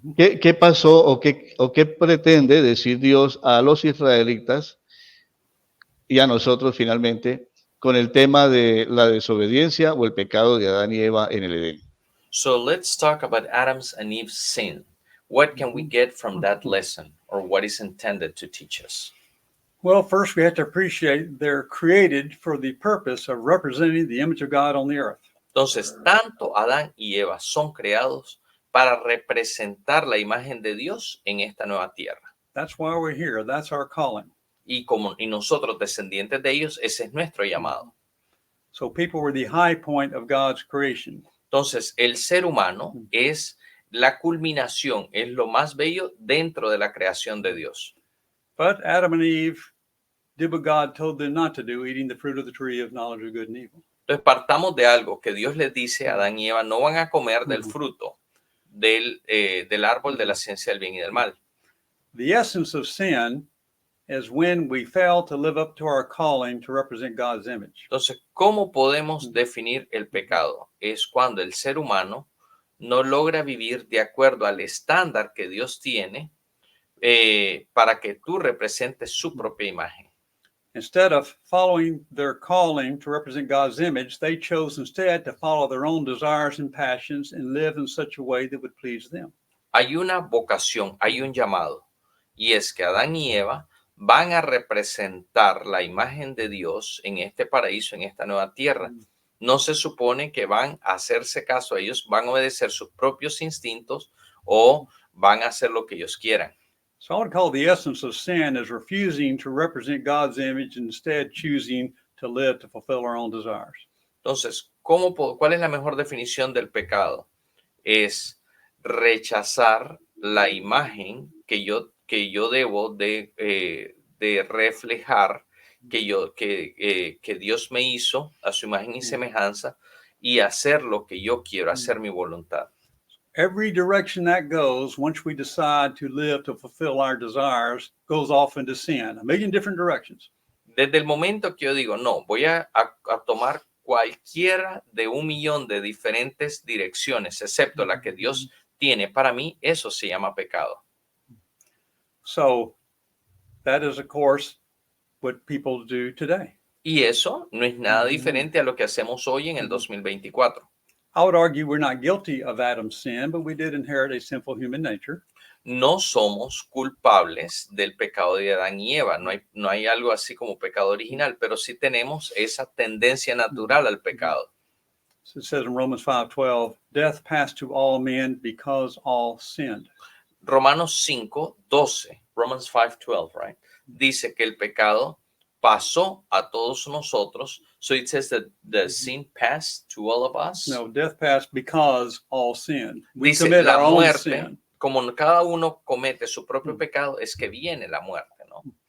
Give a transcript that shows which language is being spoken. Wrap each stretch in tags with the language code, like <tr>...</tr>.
<es>¿Qué pasó o qué pretende decir Dios a los israelitas y a nosotros finalmente con el tema de la desobediencia o el pecado de Adán y Eva en el Edén?</es> <en>So let's talk about Adam's and Eve's sin. What can we get from that lesson, or what is intended to teach us? Well, first we have to appreciate they're created for the purpose of representing the image of God on the earth.</en> <es>Entonces, tanto Adán y Eva son creados para representar la imagen de Dios en esta nueva tierra.</es> <en>That's why we're here. That's our calling.</en> <es>Y nosotros, descendientes de ellos, ese es nuestro llamado.</es> <en>So people were the high point of God's creation.</en> <es>Entonces, el ser humano es la culminación, es lo más bello dentro de la creación de Dios.</es> <en>But Adam and Eve did what God told them not to do, eating the fruit of the tree of knowledge of good and evil.</en> <es>Entonces, partamos de algo que Dios les dice a Adán y Eva: no van a comer del fruto del árbol de la ciencia del bien y del mal.</es> <en>The essence of sin is when we fail to live up to our calling to represent God's image.</en> <es>Entonces, ¿cómo podemos definir el pecado? Es cuando el ser humano no logra vivir de acuerdo al estándar que Dios tiene para que tú representes su propia imagen.</es> <en>Instead of following their calling to represent God's image, they chose instead to follow their own desires and passions and live in such a way that would please them.</en> <es>Hay una vocación, hay un llamado, y es que Adán y Eva van a representar la imagen de Dios en este paraíso, en esta nueva tierra. No se supone que van a hacerse caso a ellos, van a obedecer sus propios instintos o van a hacer lo que ellos quieran.</es> <en>So I would call the essence of sin is refusing to represent God's image and instead choosing to live to fulfill our own desires.</en> <es>Entonces, ¿cuál es la mejor definición del pecado? Es rechazar la imagen que yo debo de reflejar, que Dios me hizo a su imagen y semejanza, y hacer lo que yo quiero, hacer mi voluntad.</es> <en>Every direction that goes, once we decide to live to fulfill our desires, goes off into sin, a million different directions.</en> <es>Desde el momento que yo digo, no, voy a tomar cualquiera de 1,000,000 de diferentes direcciones, excepto la que Dios tiene para mí, eso se llama pecado.</es> <en>So that is, of course, what people do today.</en> <es>Y eso no es nada Ujú. diferente a lo que hacemos hoy en el 2024.</es> <en>I would argue we're not guilty of Adam's sin, but we did inherit a sinful human nature.</en> <es>No somos culpables del pecado de Adán y Eva. No hay algo así como pecado original, pero sí tenemos esa tendencia natural al pecado.</es> <en>So it says in Romans 5:12, death passed to all men because all sinned.</en> <es>Romanos 5:12,</es> <en>Romans 5:12, right?</en> <es>Dice que el pecado pasó a todos nosotros.</es> <en>So it says that the sin passed to all of us. No, death passed because all sinned. We</en> <es>Dice</es> <en>commit</en> <es>la</es> <en>our own</en> <es>muerte,</es> <en>sin.</en> <es>como cada uno comete su propio pecado, es que viene la muerte, ¿no?</es>